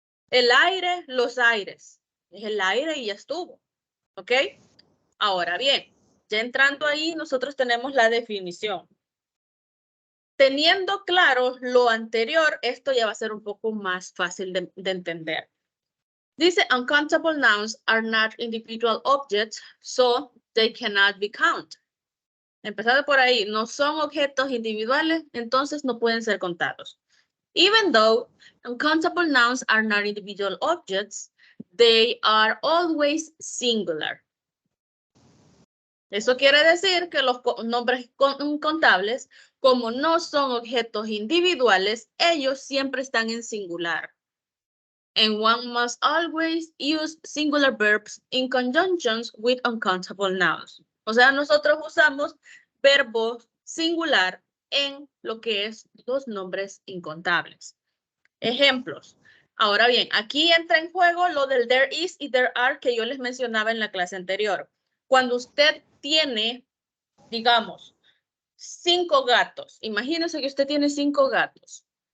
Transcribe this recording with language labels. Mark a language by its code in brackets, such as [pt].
[es] El aire, los aires. Es el aire y ya estuvo. ¿Ok? Ahora bien, ya entrando ahí, nosotros tenemos la definición. Teniendo claro lo anterior, esto ya va a ser un poco más fácil de entender. [en] Dice, uncountable nouns are not individual objects, so they cannot be counted. [es] Empezando por ahí, no son objetos individuales, entonces no pueden ser contados. [en] Even though uncountable nouns are not individual objects, they are always singular. [es] Eso quiere decir que los nombres contables, como no son objetos individuales, ellos siempre están en singular. [en] And one must always use singular verbs in conjunctions with uncountable nouns. [es] O sea, nosotros usamos verbos singular en lo que es los nombres incontables. Ejemplos. Ahora bien, aquí entra en juego lo del [en] there is [es] y [en] there are [es] que yo les mencionaba en la clase anterior. Cuando usted tiene, digamos, 5 gatos, imagínense que usted tiene 5 gatos.